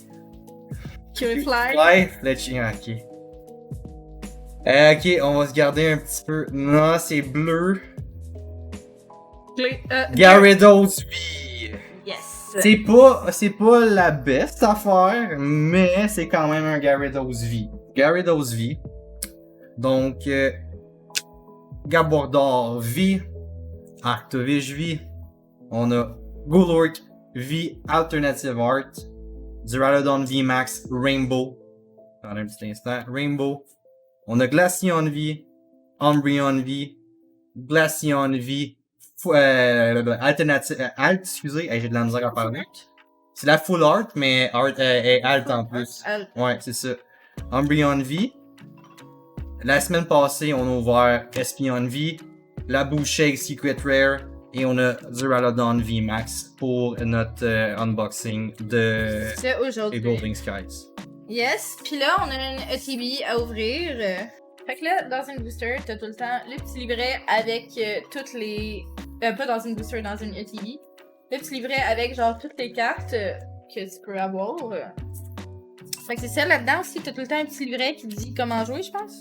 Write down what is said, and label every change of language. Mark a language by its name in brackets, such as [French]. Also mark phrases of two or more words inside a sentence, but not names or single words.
[English] Fly. Fletching, ok. [French] Ok, on va se garder un petit peu. Non, c'est bleu. Gyarados V. Yes. C'est pas la best affaire, mais c'est quand même un Gyarados V. Gyarados V. Donc, Gabordor V. Arctovige V. On a Golurk V Alternative Art. Duraludon V Max Rainbow. Attendez un petit instant. Rainbow. On a Glaceon V. Umbreon V. Glaceon V. Alternative. Alt, excusez, j'ai de la misère à parler. C'est la [English] full art, [French] mais art est alt en plus. Ouais, c'est ça. Umbreon V. La semaine passée, on a ouvert Espeon V. La Bouchée Secret Rare. Et on a Duraludon V Max pour notre unboxing de aujourd'hui. Evolving Skies. Yes, puis là, on a une ETB à ouvrir. Fait que là, dans une booster, t'as tout le temps le petit livret avec toutes les... pas dans une booster, dans une ETB. Le petit livret avec genre toutes les cartes que tu peux avoir. Fait que c'est ça, là-dedans aussi, t'as tout le temps un petit livret qui dit comment jouer, je pense.